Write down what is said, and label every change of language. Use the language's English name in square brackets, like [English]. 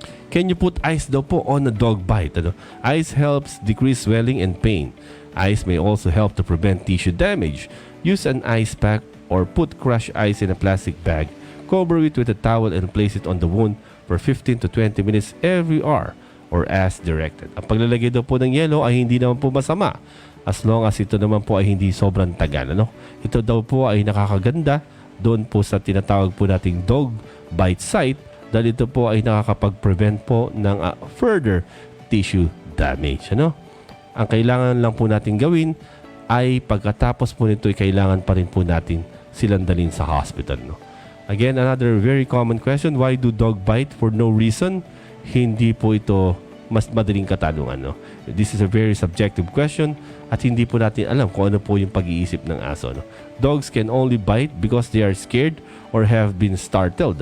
[English] Can you put ice daw po on a dog bite? Ice helps decrease swelling and pain. Ice may also help to prevent tissue damage. Use an ice pack or put crushed ice in a plastic bag. Cover it with a towel and place it on the wound for 15 to 20 minutes every hour or as directed. [Filipino] Ang paglalagay daw po ng yelo ay hindi naman po masama as long as ito naman po ay hindi sobrang tagal. Ito daw po ay nakakaganda doon po sa tinatawag po nating dog bite site dahil ito po ay nakakapag-prevent po ng further tissue damage. Ang kailangan lang po natin gawin ay pagkatapos po nito ay kailangan pa rin po natin silang dalhin sa hospital. [English] Again, another very common question, why do dog bite for no reason? [Filipino] Hindi po ito mas madaling katanungan. [English] This is a very subjective question [Filipino] at hindi po natin alam kung ano po yung pag-iisip ng aso. [English] Dogs can only bite because they are scared or have been startled.